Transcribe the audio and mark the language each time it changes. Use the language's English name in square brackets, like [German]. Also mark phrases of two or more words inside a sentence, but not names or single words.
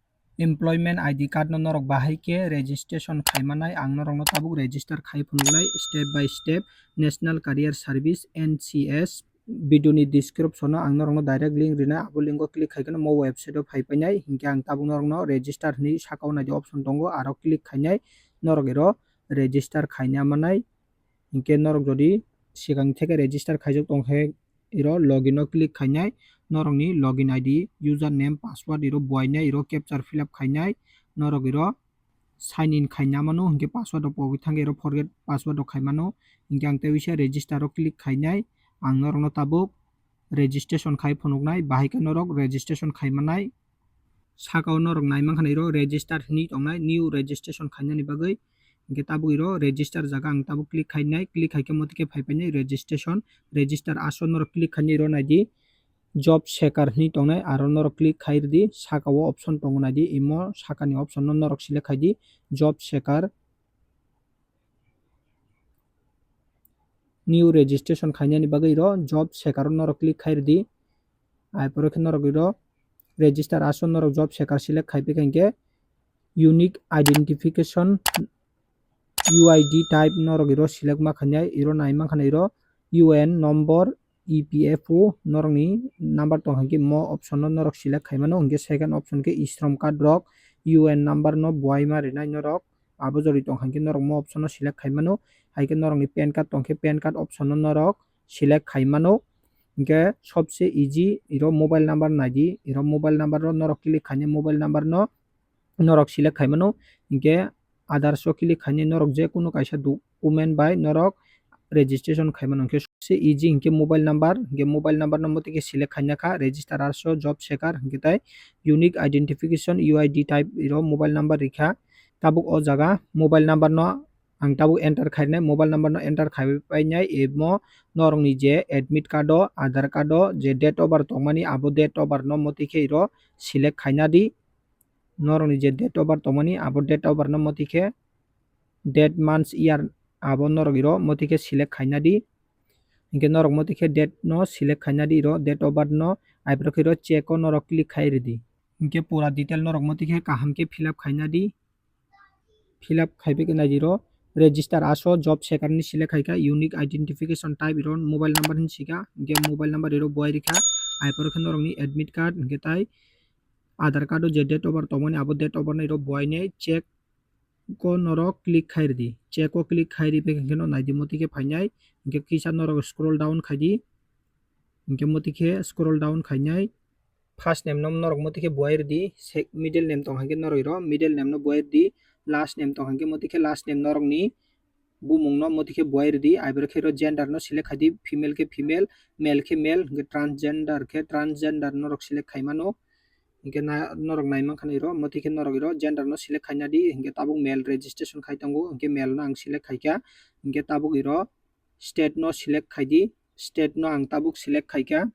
[English] employment ID card [Kok Borok] no norok bahai ke registration khaimanai ang norok no tabuk register khai phunuknai [English] step by step [Kok Borok] National Career Service NCS biduni description ang norok no [English] direct link [Kok Borok] rina abo link o click khaikano mo website o phai painai hingke ang tabuk norok no register ni sakao nai option tongo aro click khainai norok ero register khaina manai hingke norok jodi sigang theke register khaijak tongkhe ero login o click khainai norok ni [English] login ID username password [Kok Borok] ero boinai ero [English] capture fill up [Kok Borok] khainai norok ero [English] sign in [Kok Borok] khaina mano hingke password o pogi thange ero forget password o khaimano hingke ang tebisa register o click khainai ang norok no tabuk registration khai phunuknai bahai ke norok registration khaimanai sakao norok naimangkha ero register ni tongnai [English] new registration [Kok Borok] khainani bagoi hingke tabuk ero register jaga ang tabuk click khainai click haike motike phaipainai registration register aso norok click khainai ero naidi [English] job seeker [Kok Borok] ni tongnai aro norok click khairdi sakao option tongo naidi imo sakani option no norok select khaidi [English] job seeker new registration [Kok Borok] khainani bagoi ero [English] job seeker [Kok Borok] norok click khairdi ai pore khe norok ero register aso norok [English] job seeker [Kok Borok] select khaipe hingke [English] unique identification UID type [Kok Borok] norok ero select ma khainai ero naimangkha ero [English] UN number EPFO [Kok Borok] norok ni number tong hangke mo option no norok select khaimano hingke [English] second option [Kok Borok] ke [English] strom card [Kok Borok] rok [English] UN number [Kok Borok] no buai ma rinai norok abo jori tong hangke norok mo option no select khaimano haike norok ni [English] pan card [Kok Borok] tongkhe [English] pan card option [Kok Borok] no norok select khaimano hingke sobse easy ero [English] mobile number [Kok Borok] naidi ero [English] mobile number [Kok Borok] ro norok click khainai [English] mobile number [Kok Borok] no norok select khaimano hingke Aadhaar so click khainai norok je kono kaisa document bai norok registration khaimano hingke सबसे easy hingke [English] mobile number [Kok Borok] no motike select khaina kha register aso [English] job seeker [Kok Borok] hingke tai [English] unique identification UID type [Kok Borok] ero [English] mobile number [Kok Borok] rikha tabuk o jaga [English] mobile number [Kok Borok] no ang tabuk enter khainai [English] mobile number [Kok Borok] no enter khaipainai emo norok ni je [English] admit card [Kok Borok] o [English] Aadhaar card [Kok Borok] o je [English] date of birth [Kok Borok] tongmani abo [English] date of birth [Kok Borok] no motike ero select khainadi norok ni je [English] date of birth [Kok Borok] tongmani abo [English] date of birth [Kok Borok] no motike [English] date month year [Kok Borok] abo norok ero motike select khainadi hingke norok motike date no select khainadi ero [English] date of birth [Kok Borok] no aibrok ero check o norok click khairidi hingke pura detail norok motike kaham ke [English] fill up [Kok Borok] khainadi [English] fill up [Kok Borok] khaibe ke naidi register aso [English] job seeker [Kok Borok] ni select khaika [English] unique identification type [Kok Borok] ero [English] mobile number [Kok Borok] ni sika hingke [English] mobile number [Kok Borok] ero boi rikha aipor khe norok ni [English] admit card [Kok Borok] hingke tai [English] Aadhaar card [Kok Borok] o je date [English] of birth [Kok Borok] tongmani abo [English] date of birth [Kok Borok] no ero boinai check ko norok click khairdi check o click khairi pe hingke no naidi motike phainai hingke kisa norok scroll down khaidi hingke motike [English] scroll down [Kok Borok] khainai [English] first name [Kok Borok] no norok motike boirdi [English] middle name [Kok Borok] tong hangke norok ero [English] middle name [Kok Borok] no boirdi [English] last name [Kok Borok] tong hangke motike [English] last name [Kok Borok] norok ni bumung no motike boirdi aibor khe gender no select khaidi female ke female male ke male hingke transgender norok select khaimano hingke norok naimangkha ero motike norok ero gender no select khainadi hingke tabuk [English] male registration [Kok Borok] khai tongo hingke male no ang select khaika hingke tabuk ero state no select khaidi state no ang tabuk select khaika